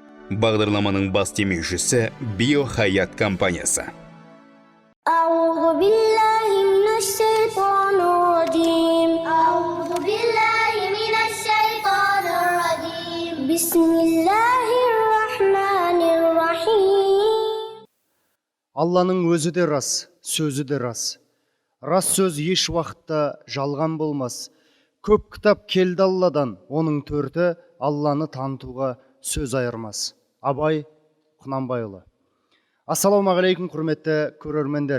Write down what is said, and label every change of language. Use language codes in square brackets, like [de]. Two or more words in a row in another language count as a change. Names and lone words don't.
[kk] Бағдарламаның бас демеушісі Биохаят компаниясы. [ar] أعوذ بالله من الشيطان الرجيم أعوذ بالله من الشيطان الرجيم بسم الله الرحمن الرحيم [kk] Алланың өзі де рас, сөзі де рас. Рас сөз еш уақытта жалған болмас. Көп кітап келді Алладан, оның төрті Алланы танытуға сөз айырмас. Абай Құнанбайұлы. Ассалаумағалейкум, құрметті көрермендер.